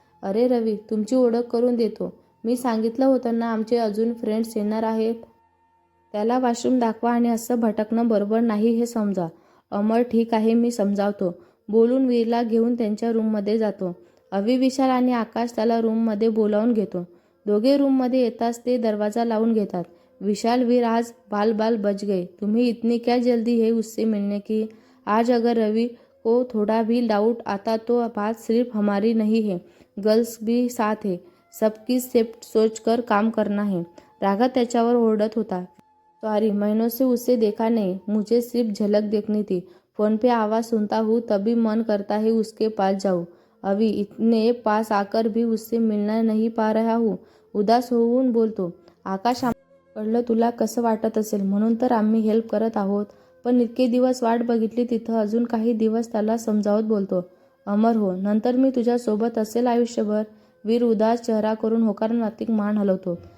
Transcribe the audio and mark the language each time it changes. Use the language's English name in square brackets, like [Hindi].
[Marathi] अरे रवी, तुमची ओळख करून देतो. मी सांगितलं होतं ना आमचे अजून फ्रेंड्स येणार आहेत. त्याला वॉशरूम दाखवा आणि असं भटकणं बरोबर नाही हे समजा. अमर, ठीक आहे, मी समजावतो. बोलून वीरला घेऊन त्यांच्या रूममध्ये जातो. अवी, विशाल आणि आकाश त्याला रूममध्ये बोलावून घेतो. दोघे रूममध्ये येताच ते दरवाजा लावून घेतात. [Hindi] विशाल, वीर, आज बाल बाल बच गए. तुम्हें इतनी क्या जल्दी है उससे मिलने की? आज अगर रवि को थोड़ा भी डाउट आता तो बात सिर्फ हमारी नहीं है, गर्ल्स भी साथ है. सबकी सेफ्टी सोचकर काम करना है. [Marathi] राघव त्याच्यावर ओरडत होता. [Hindi] सॉरी, महीनों से उसे देखा नहीं, मुझे सिर्फ झलक देखनी थी. फोन पे आवाज़ सुनता हूँ तभी मन करता है उसके पास जाऊँ. अभी इतने पास आकर भी उससे मिलना नहीं पा रहा हूँ. [Marathi] उदास होऊन बोलतो. आकाश, कळलं तुला कसं वाटत असेल म्हणून तर आम्ही हेल्प करत आहोत. पण इतके दिवस वाट बघितली तिथं अजून काही दिवस त्याला समजावत बोलतो. अमर, हो, नंतर मी तुझ्यासोबत असेल आयुष्यभर. वीर उदास चेहरा करून होकारार्थी मान हलवतो.